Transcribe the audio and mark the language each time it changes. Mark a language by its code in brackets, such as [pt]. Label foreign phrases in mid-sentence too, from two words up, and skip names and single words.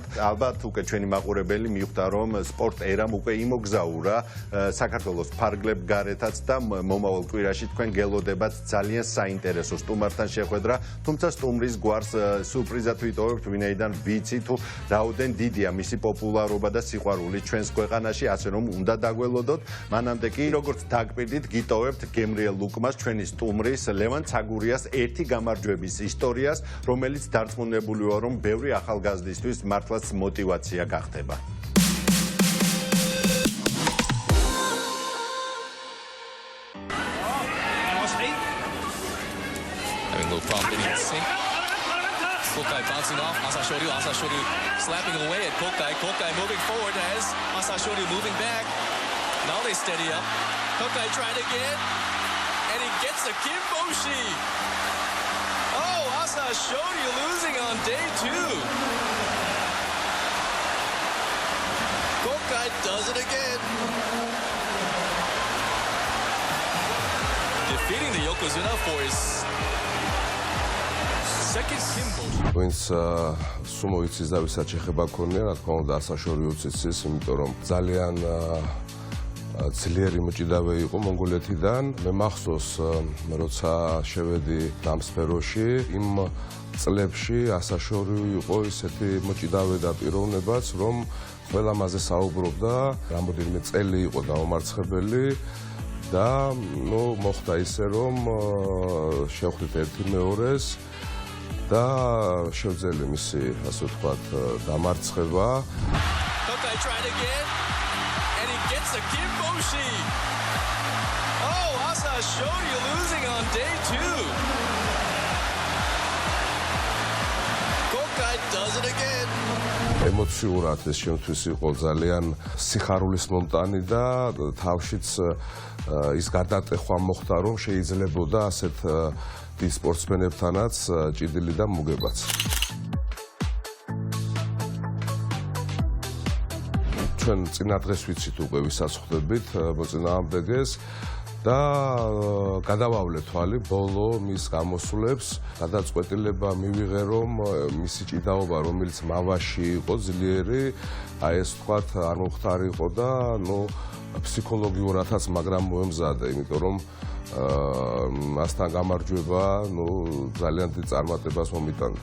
[ka] ალბათ უკვე ჩვენი მაყურებელი მიხვდა, რომ სპორტ ერამ უკვე იმოგზაურა საქართველოს ფარგლებ გარეთაც და მომავალ კვირაში თქვენ გელოდებათ ძალიან საინტერესო სტუმართან შეხვედრა, თუმცა სტუმრის გვარს სურპრიზად ვიტოვებთ, ვინაიდან ვიცი თუ რაოდენ დიდია მისი პოპულარობა და სიყვარული ჩვენს ქვეყანაში, ასე რომ უნდა დაგველოდოთ. მანამდე კი როგორც დაგპირდით, გიტოვებთ გემრიელ ლუკმას, ჩვენი სტუმრის ლევან ცაგურიას ერთი გამარჯვების ისტორიას, რომელიც დარწმუნებული ვარ, რომ ბევრი ახალგაზრდისთვის მართლაც მოტივაცია გახდება. [en] Little problem getting in sync. Kokai bouncing off. Asashoryu slapping away at Kokai. Kokai moving forward as Asashoryu moving back. Now they steady up. Kokai trying again. And he gets a Kimboshi. Oh, Asashoryu losing on day 2. Kokai does it again. Defeating the Yokozuna for his [ka] ვინც სუმო იცის და ვისაც ეხება ქონია, რა თქმა უნდა, ასაშორიუც იცის, იმიტომ რომ ძალიან ძლიერი მოჭიდავე იყო მონღოლეთიდან. მე მახსოვს, როცა შევედი ამ სფეროში, იმ წლებში ასაშორიუ იყო ისეთი მოჭიდავე და პიროვნებაც, რომ ყველა მასზე საუბრობდა, რამოდენიმე წელი იყო დაუმარცხებელი და მოხდა ისე, რომ შევხვდით ერთი მეორეს და შევძელი მისი, ასე ვთქვათ, დამარცხება. [en] Kokai tried again and he gets a Kimboshi. Oh, Asashoryu losing on day 2. Kokai does it again. [ka] ემოციურად ეს შემთხვევის იყო ძალიან სიხარულის მომტანი და თავშიც ის გადატეხვა მოხდა, რომ შეიძლებოდა ასეთ დიდ სპორტსმენებთანაც ჭიდილი და მოგებაც. ჩვენ წინა დღეს ვიცით უკვე ვისაც ხვდებით მოწინააღმდეგეს და გადავავლე თვალი ბოლო მის გამოსვლებს, გადაწყვეტილება მივიღე, რომ მისი ჭიდაობა, რომელიც მავაში იყო ძლიერი, აი ეს ვთქვათ, არ მომხდარიყო და ფსიქოლოგიურადაც, მაგრამ მოემზადე, იმიტომ რომ მასთან გამარჯვება, ძალიან დიდ წარმატებას მომიტანდა.